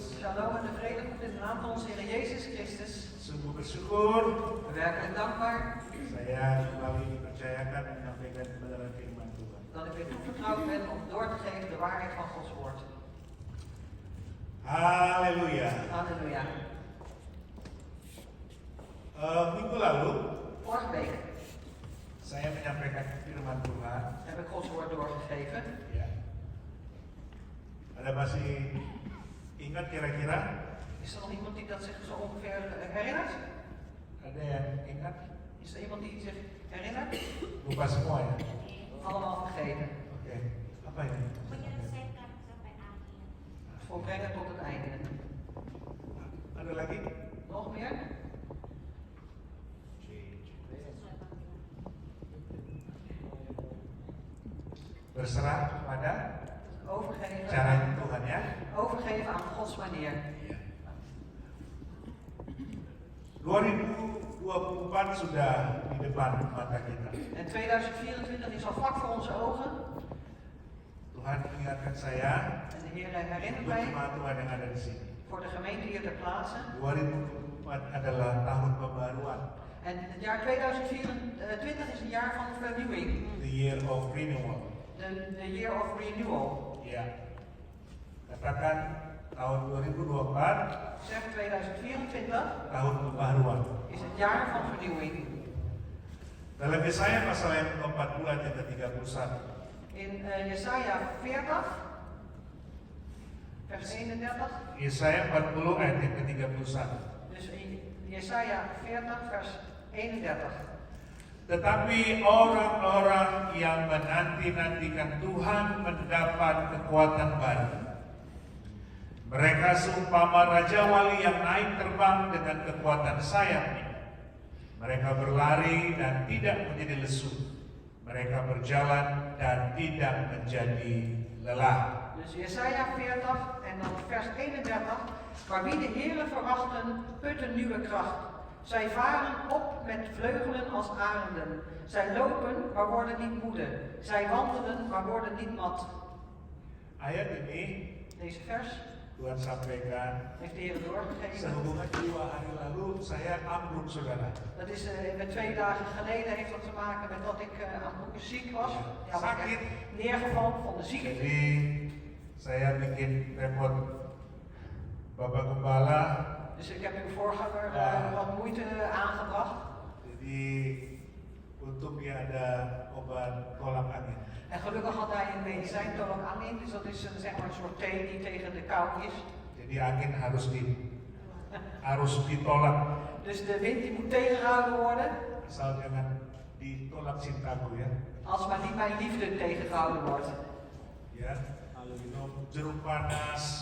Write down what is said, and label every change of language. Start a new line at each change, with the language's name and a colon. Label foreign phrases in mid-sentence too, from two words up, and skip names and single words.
Dutch: Shalom en de vrede komt in de naam van onze Heer Jezus Christus.
Indonesian: Sungguh bersyukur
Dutch: Werkelijk dankbaar
Indonesian: saya kembali dipercayakan menyampaikan kebenaran firman Tuhan.
Dutch: dat ik weer toevertrouwd ben om door te geven de waarheid van Gods woord.
Indonesian: Haleluya.
Dutch: Halleluja.
Indonesian: Minggu lalu
Dutch: Vorige week
Indonesian: saya menyampaikan firman Tuhan.
Dutch: heb ik Gods woord doorgegeven.
Indonesian: Ya. Ada masih ingat kira-kira?
Dutch: Is er nog iemand die dat zich zo ongeveer herinnert?
Indonesian: Ada yang ingat?
Dutch: Is er iemand die zich herinnert?
Indonesian: Lupa semua ya?
Dutch: Allemaal vergeten.
Indonesian: Oke. Apa ini? Menyelesaikan sampai akhir.
Dutch: Volbrengen tot het einde.
Indonesian: Ada lagi?
Dutch: Nog meer?
Indonesian: Sesuai panggilan. Berserah kepada
Dutch: Overgeven,
Indonesian: caranya Tuhan ya.
Dutch: overgeven aan Gods manier.
Indonesian: 2024 sudah di depan mata kita.
Dutch: En 2024 is al vlak voor onze ogen.
Indonesian: Tuhan mengingatkan saya
Dutch: En de Heer herinnert
Indonesian: buat
Dutch: mij
Indonesian: jemaat Tuhan yang ada di sini.
Dutch: voor de gemeente hier ter plaatse.
Indonesian: 2024 adalah tahun pembaruan,
Dutch: En het jaar 2024 is een jaar van vernieuwing.
English: the year of renewal.
Dutch: De
English: year of renewal.
Indonesian: Ya, katakan tahun 2024
Dutch: Zeg 2024
Indonesian: tahun pembaruan.
Dutch: is het jaar van vernieuwing.
Indonesian: Dalam Yesaya pasal yang ke-40 ayat yang ke-31.
Dutch: In Jesaja 40, vers 31.
Indonesian: Yesaya 40 ayat yang ke-31.
Dutch: Dus in Jesaja 40, vers 31.
Indonesian: Tetapi orang-orang yang menanti-nantikan Tuhan mendapat kekuatan baru. Mereka seumpama Raja Wali yang naik terbang dengan kekuatan sayapnya. Mereka berlari dan tidak menjadi lesu. Mereka berjalan dan tidak menjadi lelah.
Dutch: Dus Jesaja 40 en dan vers 31. Maar wie de Heere verwachten, putten nieuwe kracht. Zij varen op met vleugelen als arenden. Zij lopen, maar worden niet moede. Zij wandelen, maar worden niet mat.
Indonesian: Ayat ini
Dutch: Deze vers
Indonesian: Tuhan sampaikan
Dutch: heeft de Heer doorgegeven.
Indonesian: sehubungan 2 hari lalu saya ambruk saudara.
Dutch: Dat is met 2 dagen geleden heeft dat te maken met dat ik ziek was. Ja, was ik echt neergevallen van de ziekte.
Indonesian: Jadi saya bikin repot Bapak Gembala.
Dutch: Dus ik heb uw voorganger wat moeite aangebracht.
Indonesian: Jadi untuk dia ada obat tolak angin.
Dutch: En gelukkig had hij een medicijn tolak angin, dus dat is zeg maar een soort thee die tegen de kou is.
Indonesian: Jadi angin harus ditolak.
Dutch: Dus de wind die moet tegengehouden worden,
Indonesian: Asal jangan ditolak cintaku ya.
Dutch: als maar niet mijn liefde tegengehouden wordt.
Indonesian: Ya, lalu minum jeruk panas,